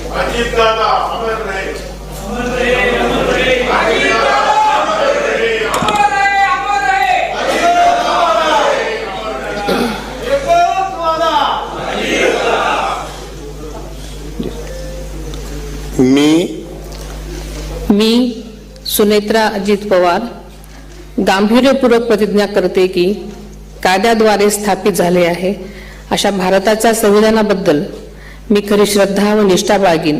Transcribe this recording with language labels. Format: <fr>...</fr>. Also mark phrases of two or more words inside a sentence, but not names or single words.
<hi>अजितदादा अमर रहे, अमर रहे, अमर रहे, अजितदादा अमर रहे, अमर रहे, अमर रहे, अजितदादा अमर रहे, अमर रहे,</hi> <mr>एकच वादा अजितदादा। मी सुनेत्रा अजित पवार गांभीर्यपूर्वक प्रतिज्ञा करते की कायद्याद्वारे स्थापित झाले आहे अशा भारताच्या संविधानाबद्दल मी खरी श्रद्धा व निष्ठा बाळगीन।</mr>